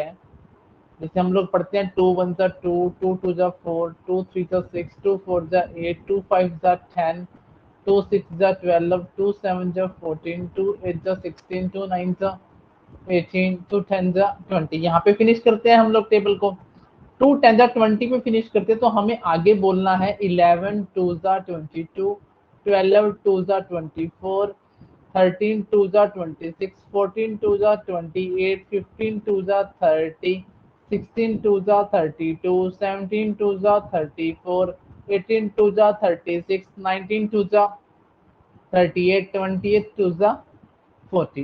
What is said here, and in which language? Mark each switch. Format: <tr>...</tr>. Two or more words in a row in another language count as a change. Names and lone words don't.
<hi>जैसे हम लोग पढ़ते हैं 2 1 जा 2, 2 2 जा 4, 2 3 जा 6, 2 4 जा 8, 2 5 जा 10, 2 6 जा 12, 2 7 जा 14, 2 8 जा 16, 2 9 जा 18, 2 10 जा 20। यहाँ पे फिनिश करते हैं हम लोग टेबल को। 2 10 जा 20 पे फिनिश करते हैं तो हमें आगे बोलना है 11 2 जा 22, 12 2 जा 24, 13 2 जा 26, 14 2 जा 28, 15 2 जा 30, 16 2 जा 32, 17 2 जा 34, 18 2 जा 36, 19 2 जा 38, 28 2 जा 40।</hi>